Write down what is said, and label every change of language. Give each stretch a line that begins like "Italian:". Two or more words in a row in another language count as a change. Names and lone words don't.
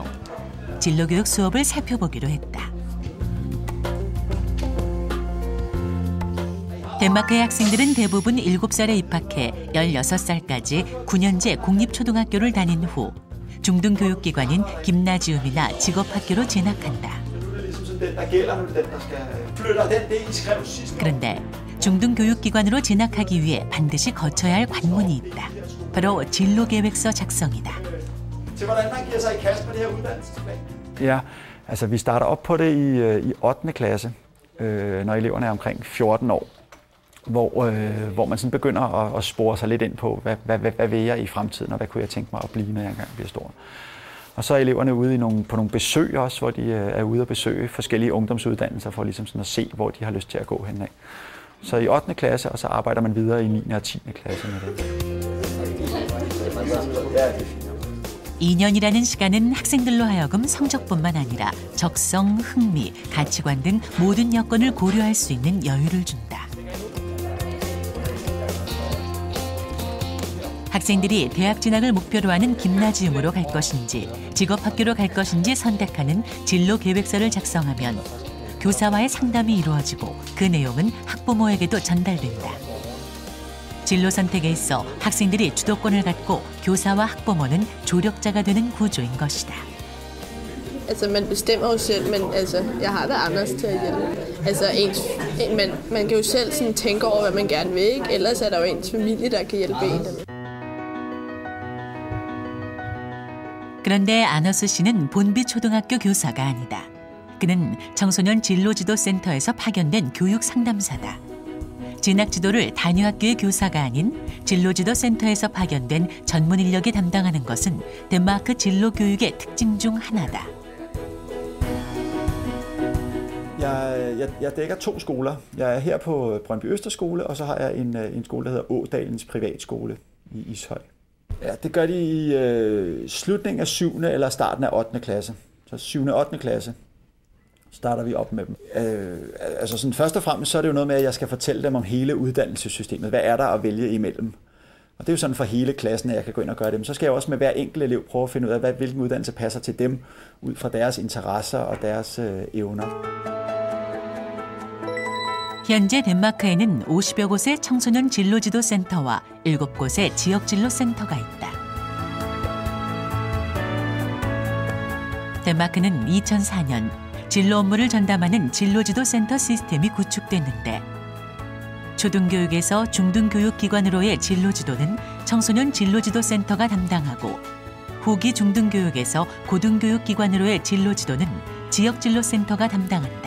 Korean: 진로교육 수업을 살펴보기로 했다. 덴마크의 학생들은 대부분 7살에 입학해 16살까지 9년제 공립초등학교를 다닌 후 중등교육기관인 김나지움이나 직업학교로 진학한다. 그런데 중등교육기관으로 진학하기 위해 반드시 거쳐야 할 관문이 있다. 바로 진로계획서 작성이다.
Danish: Ja, altså vi starter op på det i 8. klasse, når eleverne er omkring 14 år, hvor man sådan begynder at spore sig lidt ind på, hvad vil jeg i fremtiden, og hvad kunne jeg tænke mig at blive, når jeg engang bliver stor. Og så er eleverne ude på nogle besøg også, hvor de er ude at besøge forskellige ungdomsuddannelser for ligesom sådan at se, hvor de har lyst til at gå henad. Så i 8. klasse, og så arbejder man videre i 9. og 10. klasse med det.
Korean: 2년이라는 시간은 학생들로 하여금 성적뿐만 아니라 적성, 흥미, 가치관 등 모든 여건을 고려할 수 있는 여유를 준다. 학생들이 대학 진학을 목표로 하는 김나지움으로 갈 것인지 직업학교로 갈 것인지 선택하는 진로 계획서를 작성하면 교사와의 상담이 이루어지고 그 내용은 학부모에게도 전달된다. 진로 선택에 있어 학생들이 주도권을 갖고 교사와 학부모는 조력자가 되는 구조인 것이다.
Danish: Altså man bestemmer jo selv, men altså jeg har da Anders til at hjælpe. Altså man kan jo selv sådan tænke over hvad man gerne vil, ikke? Ellers er der jo ens familie der kan hjælpe en.
Korean: 그런데 아너스 씨는 본비 초등학교 교사가 아니다. 그는 청소년 진로지도센터에서 파견된 교육 상담사다. 진학지도를 단위학교의 교사가 아닌 진로지도센터에서 파견된 전문 인력이 담당하는 것은 덴마크 진로교육의 특징 중 하나다.
Danish: Jeg dækker 2 skoler. Jeg er her på Brøndby Østerskole, og så har jeg en skole, der hedder Ådalens Privatskole i Ishøj. Ja, det gør de i slutningen af 7. eller starten af 8. klasse. Så 7. og 8. klasse starter vi op med dem. Altså sådan, først og fremmest så er det jo noget med, at jeg skal fortælle dem om hele uddannelsessystemet. Hvad er der at vælge imellem? Og det er jo sådan for hele klassen, at jeg kan gå ind og gøre det. Men så skal jeg også med hver enkelt elev prøve at finde ud af, hvilken uddannelse passer til dem, ud fra deres interesser og deres evner.
Korean: 현재 덴마크에는 50여 곳의 청소년 진로지도 센터와 7곳의 지역 진로 센터가 있다. 덴마크는 2004년 진로 업무를 전담하는 진로지도 센터 시스템이 구축됐는데 초등교육에서 중등교육기관으로의 진로지도는 청소년 진로지도 센터가 담당하고 후기 중등교육에서 고등교육기관으로의 진로지도는 지역진로센터가 담당한다.